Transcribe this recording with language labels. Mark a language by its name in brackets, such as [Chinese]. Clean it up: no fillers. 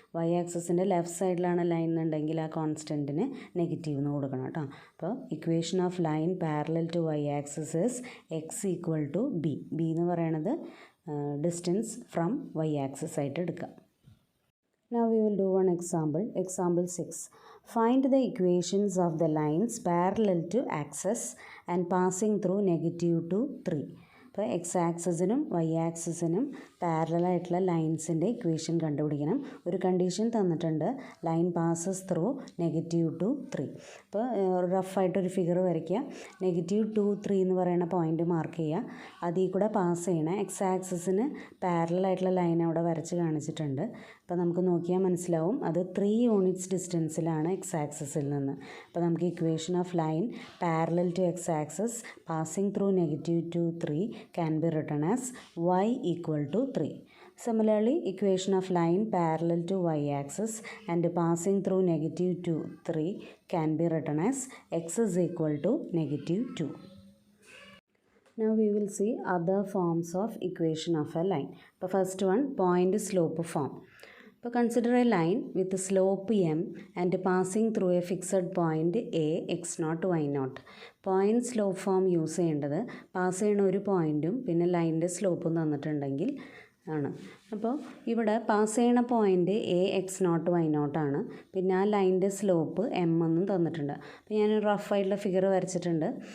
[Malayalam] y-ആക്സിസിൻ്റെ left സൈഡിലാണ് line എന്നുണ്ടെങ്കിൽ ആ കോൺസ്റ്റൻറ്റിന് നെഗറ്റീവ് എന്ന് കൊടുക്കണം കേട്ടോ. [English] അപ്പോൾ equation of line parallel to y axis is x equal to b. [Malayalam] b എന്ന് പറയണത് [English] distance from y axis [Malayalam] ആയിട്ട് എടുക്കാം. [English] Now we will do one example. Example 6. Find the equations of the lines parallel to axis and passing through -2, 3. [Malayalam] ഇപ്പോൾ x-ആക്സിസിനും y-ആക്സിസിനും പാരലായിട്ടുള്ള ലൈൻസിൻ്റെ equation കണ്ടുപിടിക്കണം. ഒരു condition തന്നിട്ടുണ്ട്, line passes through -2, 3. ഇപ്പോൾ റഫായിട്ടൊരു figure വരയ്ക്കുക. -2, 3 എന്ന് പറയുന്ന പോയിൻ്റ് മാർക്ക് ചെയ്യുക. അതിൽ കൂടെ പാസ് ചെയ്യണേ x-ആക്സിസിന് പാരലായിട്ടുള്ള ലൈൻ അവിടെ വരച്ച് കാണിച്ചിട്ടുണ്ട്. അപ്പോൾ നമുക്ക് നോക്കിയാൽ മനസ്സിലാവും അത് 3 യൂണിറ്റ്സ് ഡിസ്റ്റൻസിലാണ് x-ആക്സിസിൽ നിന്ന്. അപ്പോൾ നമുക്ക് [English] Equation of line parallel to x axis passing through -2, 3 can be written as y equal to 3. Similarly, equation of line parallel to y-axis and passing through -2, 3 can be written as x is equal to -2. Now we will see other forms of equation of a line. The first one, point slope form. ഇപ്പോൾ consider a line with slope m and passing through a fixed point a x0 y0. [Malayalam] Point slope form use ചെയ്യേണ്ടത് pass ചെയ്യുന്ന ഒരു പോയിൻറ്റും പിന്നെ ലൈനിൻ്റെ സ്ലോപ്പും തന്നിട്ടുണ്ടെങ്കിൽ ആണ്. അപ്പോൾ ഇവിടെ പാസ് ചെയ്യണ പോയിൻ്റ് x0 y0 ആണ്. പിന്നെ ആ ലൈനിൻ്റെ സ്ലോപ്പ് m എന്നും തന്നിട്ടുണ്ട്. അപ്പോൾ ഞാൻ റഫായിട്ടുള്ള ഫിഗർ വരച്ചിട്ടുണ്ട്.